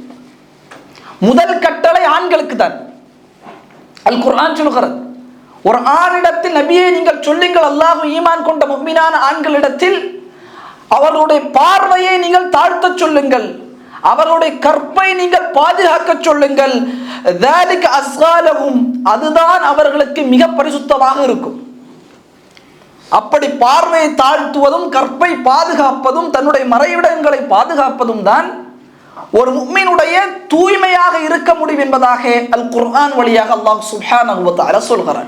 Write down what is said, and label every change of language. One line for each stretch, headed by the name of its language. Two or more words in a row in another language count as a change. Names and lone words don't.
Tamil: முதல் கட்டளை ஆண்களுக்கு தான் அல் குர்ஆன் சொல்கிறது. ஒரு ஆணிடத்தில் நபியே நீங்கள் சொல்லுங்கள், அல்லாஹ் ஈமான் கொண்ட முஃமினான ஆண்களிடத்தில் அவர்களுடைய பார்வையை நீங்கள் தாழ்த்த சொல்லுங்கள், அவர்களுடைய கற்பை நீங்கள் பாதுகாக்க சொல்லுங்கள்.
Arabic: ذلك أزكى لهم,
Tamil: அதுதான் அவர்களுக்கு மிக பரிசுத்தமாக இருக்கும். அப்படி பார்வையை தாழ்த்துவதும் கற்பை பாதுகாப்பதும் தன்னுடைய மறைவிடங்களை பாதுகாப்பதும் தான் ஒரு முஃமினுடைய தூய்மையாக இருக்க முடியும் என்பதாக அல் குர்ஆன் வழியாக
Arabic: الله سبحانه وتعالى
Tamil: சொல்கிறார்.